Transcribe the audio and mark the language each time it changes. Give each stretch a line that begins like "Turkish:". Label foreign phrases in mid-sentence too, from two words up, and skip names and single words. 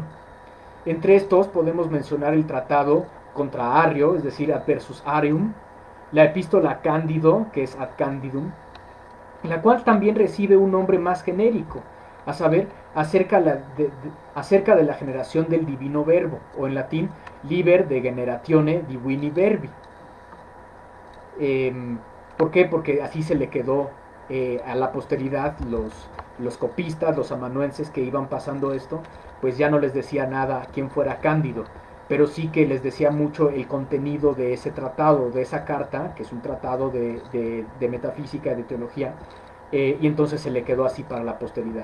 Spanish: Entre estos podemos mencionar el tratado contra Arrio, es decir, Ad versus Arium, la epístola a Cándido, que es Ad Candidum, la cual también recibe un nombre más genérico, a saber, acerca de la generación del divino verbo, o en latín,
Latin: liber de generatione divini verbi.
Spanish: ¿Por qué? Porque así se le quedó a la posteridad, los copistas, los amanuenses que iban pasando esto, pues ya no les decía nada quién fuera Cándido, pero sí que les decía mucho el contenido de ese tratado, de esa carta, que es un tratado de metafísica y de teología, y entonces se le quedó así para la posteridad.